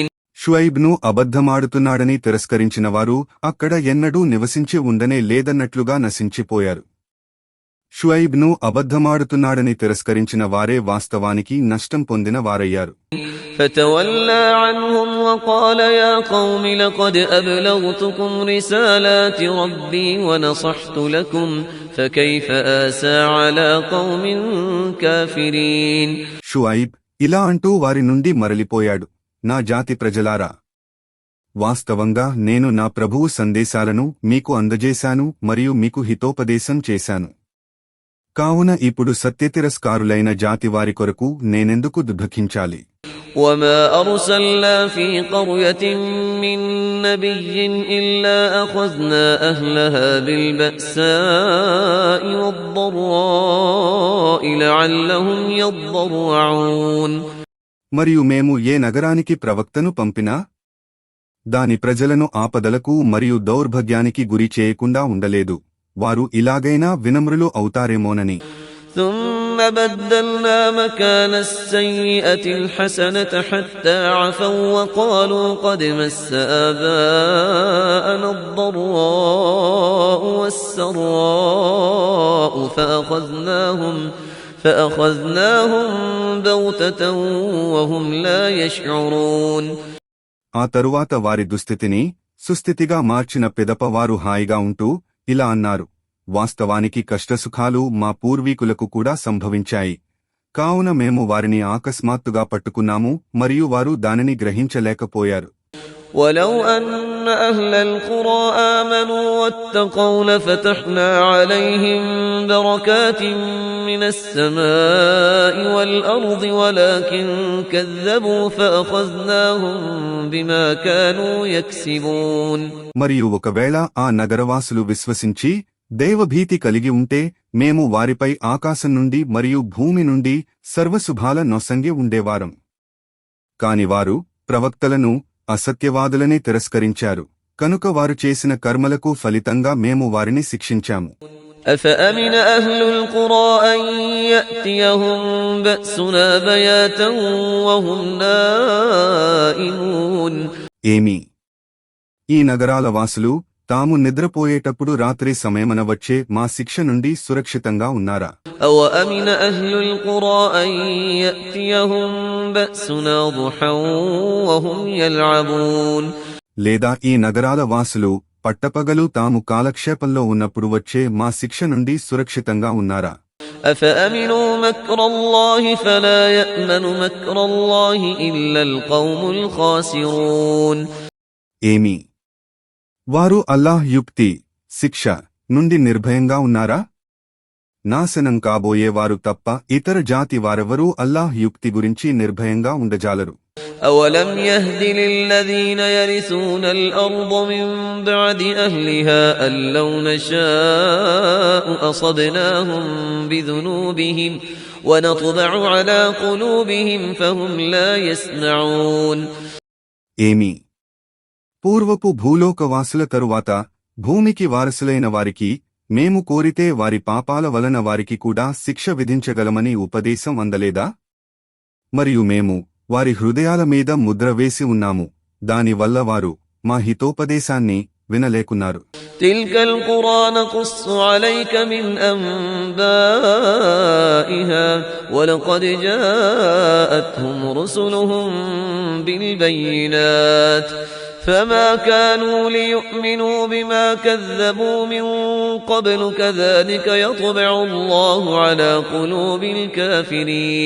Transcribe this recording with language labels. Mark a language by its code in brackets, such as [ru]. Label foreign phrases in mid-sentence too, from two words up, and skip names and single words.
[te] షుఐబ్ను అబద్ధమాడుతున్నాడని తిరస్కరించిన వారు అక్కడ ఎన్నడూ నివసించి ఉండనే లేదన్నట్లుగా నశించిపోయారు. షుఐబ్ను అబద్ధమాడుతున్నాడని తిరస్కరించిన వారే వాస్తవానికి నష్టం పొందిన వారయ్యారు. [ar] فتولى عنهم وقال يا قوم لقد أبلغتكم رسالات ربي ونصحت لكم فكيف آسى على قوم كافرين. [te] షుఐబ్ ఇలా అంటూ వారి నుండి మరలిపోయాడు, నా జాతి ప్రజలారా, వాస్తవంగా నేను నా ప్రభువు సందేశాలను మీకు అందజేశాను మరియు మీకు హితోపదేశం చేశాను. కావున ఇప్పుడు సత్యతిరస్కారులైన జాతివారి కొరకు నేనెందుకు దుఃఖించాలి? [ar] وما أرسلنا في قرية من نبي إلا أخذنا أهلها بالبأساء والضراء لعلهم يضرعون. [te] మరియు మేము ఏ నగరానికి ప్రవక్తను పంపినా దాని ప్రజలను ఆపదలకు మరియు దౌర్భాగ్యానికి గురి చేయకుండా ఉండలేదు, వారు ఇలాగైనా వినమ్రులు అవుతారేమోనని. [ar] ثم بدلنا مكان السيئة الحسنة حتى عفوا وقالوا قد مس آباءنا الضراء والسراء فأخذناهم بغتة وهم لا يشعرون. [te] ఆ తరువాత వారి దుస్థితిని సుస్థితిగా మార్చిన పిదప వారు హాయిగా ఉంటూ ఇలా అన్నారు, వాస్తవానికి కష్టసుఖాలు మా పూర్వీకులకు కూడా సంభవించాయి, కావున మేము వారిని ఆకస్మాత్తుగా పట్టుకున్నాము మరియు వారు దానిని గ్రహించలేకపోయారు. [ar] ولو أن أهل القرى آمنوا واتقوا لفتحنا عليهم بركات من السماء والأرض ولكن كذبوا فأخذناهم بما كانوا يكسبون. [te] మరియు ఒకవేళ ఆ నగరవాసులు విశ్వసించి దైవభీతి కలిగి ఉంటే మేము వారిపై ఆకాశం నుండి మరియు భూమి నుండి సర్వశుభాల నొసంగి ఉండేవారం. కాని వారు ప్రవక్తలను అసత్యవాదులనే తిరస్కరించారు, కనుక వారు చేసిన కర్మలకు ఫలితంగా మేము వారిని శిక్షించాము. [ar] أفأمن أهل القرى أن يأتيهم بأسنا بياتا وهم نائمون. [te] ఏమి, ఈ నగరాల వాసులు తాము నిద్రపోయేటప్పుడు రాత్రి సమయమన వచ్చే మా శిక్ష నుండి సురక్షితంగా ఉన్నారా? [ar] أوأمن أهل القرى أن يأتيهم بأسنا ضحى وهم يلعبون. [te] లేదా ఈ నగరాల వాసులు పట్టపగలు తాము కాలక్షేపంలో ఉన్నప్పుడు వచ్చే మా శిక్ష నుండి సురక్షితంగా ఉన్నారా? [ar] أفأمنوا مكر الله فلا يأمن مكر الله إلا القوم الخاسرون. [te] ఏమి, వారు అల్లాహ్ యుక్తి శిక్ష నుండి నిర్భయంగా ఉన్నారా? నాశనం కాబోయేవారు తప్ప ఇతర జాతి వారెవరూ అల్లాహ్ యుక్తి గురించి నిర్భయంగా ఉండజాలరు. [ar] أولم يهد للذين يرثون الأرض من بعد أهلها أن لو نشاء أصبناهم بذنوبهم ونطبع على قلوبهم فهم لا يسمعون. [te] ఏమి పూర్వపు భూలోకవాసుల తరువాత భూమికి వారసులైన వారికి మేము కోరితే వారి పాపాల వలన వారికి కూడా శిక్ష విధించగలమని ఉపదేశం అందలేదా? మరియు మేము వారి హృదయాల మీద ముద్ర వేసి ఉన్నాము, దానివల్ల వారు మా హితోపదేశాన్ని వినలేకున్నారు. [ar] تلك القرى نقص عليك من أنبائها ولقد جاءتهم رسلهم بالبينات فما كانوا ليؤمنوا بما كذبوا من قبل كذلك يطبع الله على قلوب الكافرين.